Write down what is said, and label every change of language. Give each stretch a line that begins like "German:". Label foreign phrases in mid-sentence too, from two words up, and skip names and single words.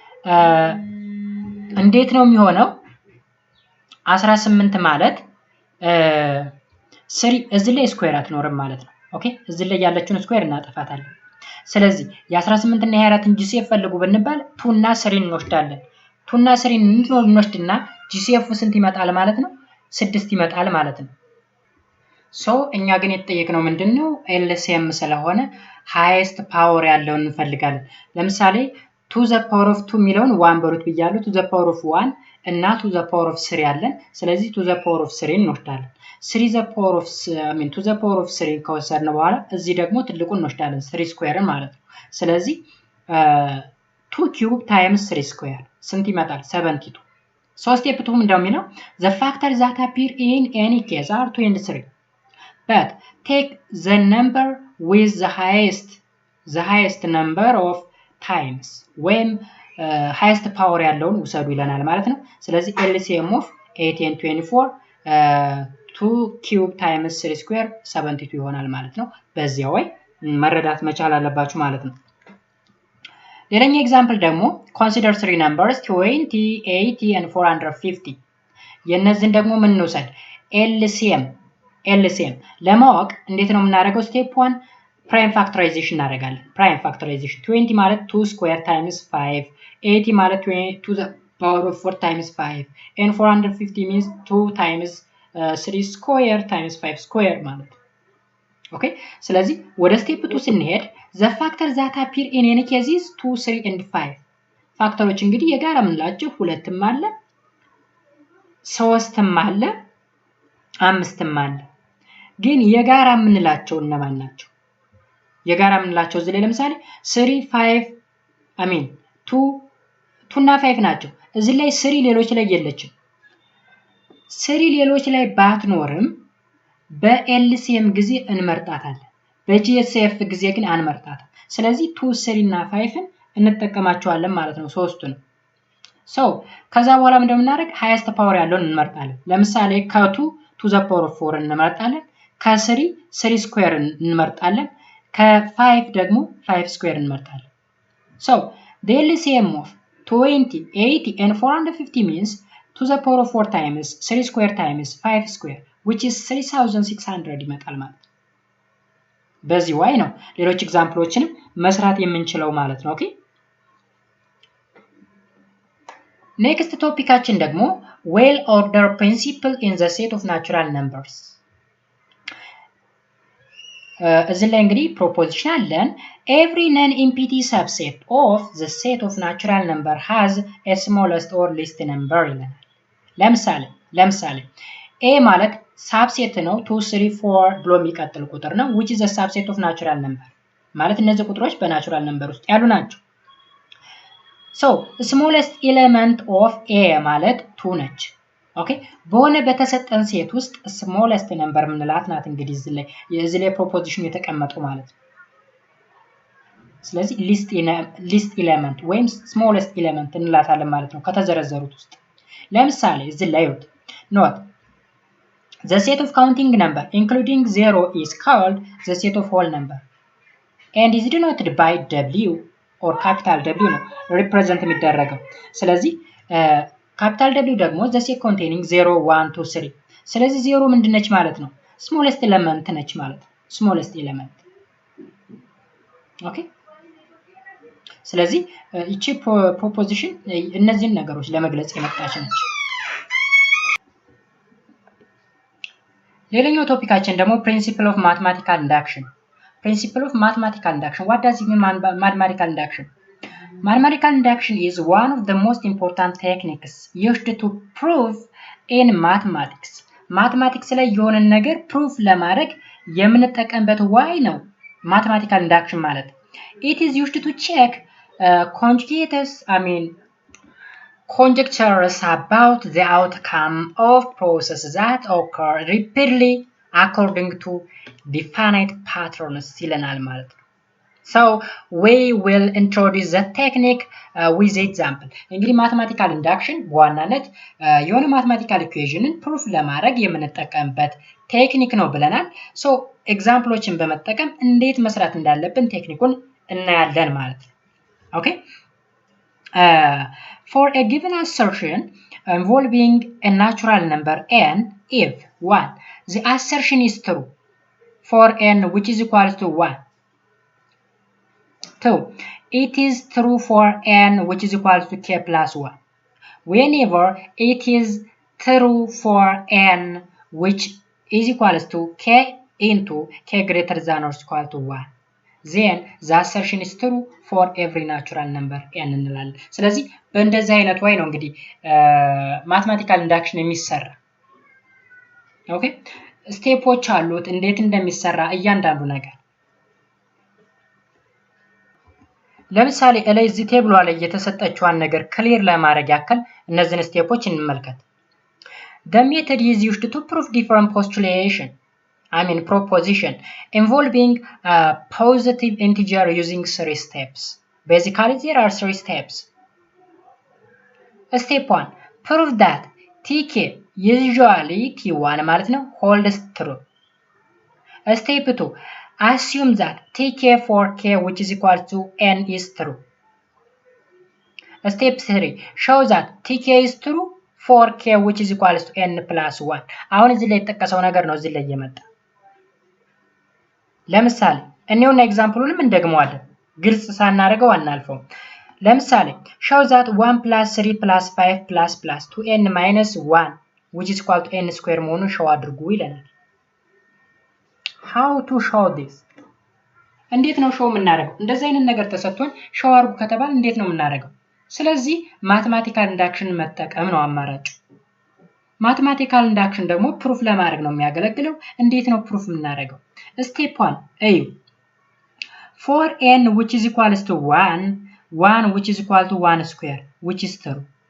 Amharic: እንዴት ነው የሚሆነው 18 ማለት 3 እዚህ ላይ ስኩዌር አትኖርም ማለት ነው ኦኬ እዚህ ላይ ያለችውን ስኩዌር እናጠፋታለን ስለዚህ የ18 እና የ24ን GCF ፈልጉ ብንባል 2 እና 3 እንወስዳለን 2 እና 3 እንወስድና GCF ስንት ይመጣል ማለት ነው 6 ይመጣል ማለት ነው ሶ እኛ ግን የተጠየቅነው ምንድነው LCM ስለሆነ
English: highest power
Amharic: ያለውን እንፈልጋለን ለምሳሌ
English: to the power of 2
Amharic: ሚለውን 1 በሩት ብያለሁ
English: to the power of 1
Amharic: እና
English: to the power of 3
Amharic: ያለን ስለዚህ
English: to the power of 3
Amharic: እንወስዳለን
English: 3 the power of to the power of 3
Amharic: ከወሰድን በኋላ እዚህ ደግሞ ትልቁን እንወስዳለን 3 ስኩዌር ማለት ነው ስለዚህ 2
English: cube times 3 square
Amharic: ስንት ይመጣል
English: 72 so step 2
Amharic: ምንድነው የሚለው
English: the factors that appear in any case are 2 and 3 but take the number with the highest number of times when highest power
Amharic: ያለውን ውሰዱ ይለናል ማለት ነው ስለዚህ
English: LCM of 8 and 24 2 cube times 3 square 72
Amharic: ይሆናል ማለት ነው በዚያው ወይ መረዳት መቻል አለባችሁ ማለት ነው ሌላኛው ኤግዛምፕል ደግሞ
English: consider three numbers 20 80 and 450
Amharic: የነዚህን ደግሞ ምን እንውሰድ
English: LCM
Amharic: ለማወቅ እንዴት ነው የምናደርገው ስቴፕ
English: 1 prime factorization እናደርጋለን prime factorization 20 ማለት 2 square times 5 80 ማለት 20 to the power of 4 times 5 and 450 means 2 times 3 square times 5 square
Amharic: ማለት ኦኬ ስለዚህ ወደ ስቴፕ 2 ስንሄድ
English: the factors that appear in any case is 2 3 and 5
Amharic: ፋክተሮች እንግዲህ የጋራ ምንላቸው ሁለትም አለ ሶስትም አለ አምስትም አለ ግን የጋራ ምንላቸው እነማን ናቸው የጋራ ምንላቸው እዚህ ላይ ለምሳሌ 3 5
English: I mean
Amharic: 2 እና 5 ናቸው እዚህ ላይ 3 ሌሎች ላይ የለችም 3 ሌሎች ላይ ባትኖርም በLCM ጊዜ እንመርጣታለን በGCF ጊዜ ግን አንመርጣታለን ስለዚህ 2 3 እና 5ን እንጠቀማቸዋለን ማለት ነው
English: ሶስቱን so
Amharic: ከዛ በኋላ ምን እንደምናደርግ
English: highest power
Amharic: ያለውን እንመርጣለን ለምሳሌ ከ2
English: to the power of 4 እንመርጣለን ከ3 3 square
Amharic: እንመርጣለን ከ5 ደግሞ
English: 5 square እንመርጣለን so the LCM of 20 80 and 450 means to the power of 4 times 3 square times 5 square which is 3600
Amharic: ይመጣል ማለት በዚህ way ነው ሌሎች ኤግዛምፕሎችንም መስራት የምንችለው ማለት ነው ኦኬ ኔክስት ቶፒካችን ደግሞ
English: well order principle in the set of natural numbers
Amharic: እዚህ ላይ እንግዲህ proposition አለን
English: every non-empty subset of the set of natural number has a smallest or least number
Amharic: ይለናል ለምሳሌ a ማለት subset ነው 2 3 4 ብሎ የሚቀጥል ቁጥር ነው
English: which is a subset of natural number
Amharic: ማለት እነዚህ ቁጥሮች በናቹራል ነምበር ውስጥ ያሉ ናቸው
English: so smallest element of
Amharic: a ማለት 2 ነች ኦኬ በሆነ በተሰጠን ሴት ውስጥ
English: smallest number
Amharic: ምንላት ናት እንግዲህ እዚህ ላይ proposition የተቀመጠው ማለት ነው ስለዚህ least element ወይም smallest element እንላታለን ማለት ነው ከተዘረዘሩት ውስጥ ለምሳሌ እዚህ ላይ
English: note the set of counting number including 0 is called the set of whole number and is denoted by W or capital W
Amharic: ነው represent የሚደረገው ስለዚህ
English: capital W ደግሞ the set containing 0 1 2 3
Amharic: ስለዚህ 0 ምንድነች ማለት ነው
English: smallest element
Amharic: ነች ማለት ነው
English: smallest element
Amharic: ኦኬ ስለዚህ እቺ proposition እነዚህን ነገሮች ለመግለጽ የመጣች ነች ሌላኛው ቶፒካችን ደግሞ
English: principle of mathematical induction what does it mean mathematical induction mathematical induction is one of the most important techniques used to prove in mathematics
Amharic: ላይ የሆነ ነገር
English: proof
Amharic: ለማድረግ የምንጠቀምበት
English: way ነው mathematical induction ማለት it is used to check conjectures about the outcome of processes that occur repeatedly according to definite
Amharic: patterns ይለናል ማለት ነው
English: so we will introduce the technique with example
Amharic: እንግዲህ
English: mathematical induction
Amharic: በዋናነት የሆነ mathematical equationን proof ለማድረግ የምንጠቀምበት ቴክኒክ ነው ብለናል so ኤግዛምፕሎችን በመጠቀም እንዴት መስራት እንዳለብን ቴክኒኩን እናያለን ማለት ነው okay
English: for a given assertion involving a natural number n if 1 the assertion is true for n which is equal to 1 2 it is true for n which is equal to k plus 1 whenever it is true for n which is equals to k into k greater than or equal to 1. Then the assertion is true for every natural number n
Amharic: እንላለን። ስለዚህ በእንደዚህ አይነት way ነው እንግዲህ
English: mathematical induction
Amharic: የሚሰራ። ኦኬ ስቴፖች አሉት እንዴት እንደሚሰራ እያንዳንዱ ነገር። ለምሳሌ እላይ እዚህ ቴብሏ ላይ የተሰጠችዋን ነገር ክሊር ለማድረግ ያክል እነዚህን ስቴፖች እንመልከት።
English: The method is used to prove different postulation. Proposition involving a positive integer using 3 steps. Basically, there are 3 steps. Step 1. Prove that tk usually t1
Amharic: ማለት ነው
English: holds true. Step 2. Assume that tk for k which is equal to n is true. Step 3. Show that tk is true for k which is equal to n plus 1.
Amharic: አሁን እዚህ ላይ የተጠቀሰው ነገር ነው እዚህ ላይ የመጣ። ለምሳሌ እኔውና ኤግዛምፕሉንም እንደግመዋለን ግልጽ ሳናደርገው አናልፈው። ለምሳሌ
English: show that 1 plus 3 plus 5 plus plus 2n minus 1 which is equal to n square
Amharic: መሆኑን show አድርጉ ይለናል።
English: How to show this?
Amharic: እንዴት ነው show የምናደርገው? እንደዚህ አይነት ነገር ተሰጥቶን show አድርጉ ከተባለ እንዴት ነው የምናደርገው? ስለዚህ
English: mathematical induction
Amharic: መጠቀም ነው አማራጩ።
English: mathematical induction
Amharic: ደግሞ ፕሩፍ ለማድረግ ነው የሚያገለግለው። እንዴት ነው ፕሩፍ የምናደርገው?
English: Step 1 እዩ for n which is equals to 1 1 which is equal to 1 square which is true.